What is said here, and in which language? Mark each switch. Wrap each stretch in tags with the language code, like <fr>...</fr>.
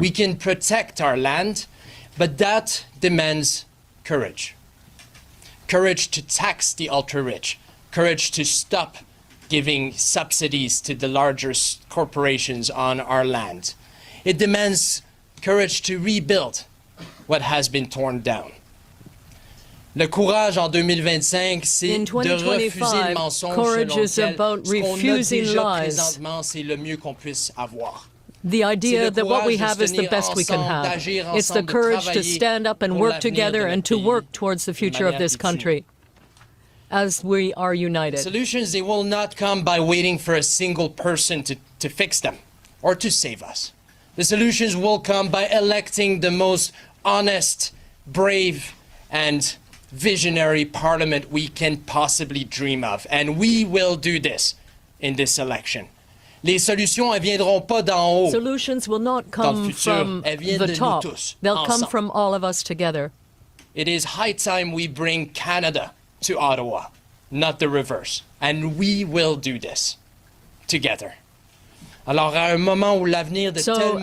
<en>We can protect our land, but that demands courage. Courage to tax the ultra-rich. Courage to stop giving subsidies to the larger corporations on our land. It demands courage to rebuild what has been torn down.</en> <fr>Le courage en 2025, c'est de refuser le mensonge selon lequel ce qu'on a déjà présentement, c'est le mieux qu'on puisse avoir.</fr> <en>The idea that what we have is the best we can have. It's the courage to stand up and work together and to work towards the future of this country as we are united. Solutions, they will not come by waiting for a single person to fix them or to save us. The solutions will come by electing the most honest, brave, and visionary parliament we can possibly dream of. And we will do this in this election.</en> <fr>Les solutions, elles viendront pas d'en haut.</fr> <en>Solutions will not come from the top. They'll come from all of us together. It is high time we bring Canada to Ottawa, not the reverse. And we will do this together.</en> <fr>Alors, à un moment où l'avenir de tellement</fr>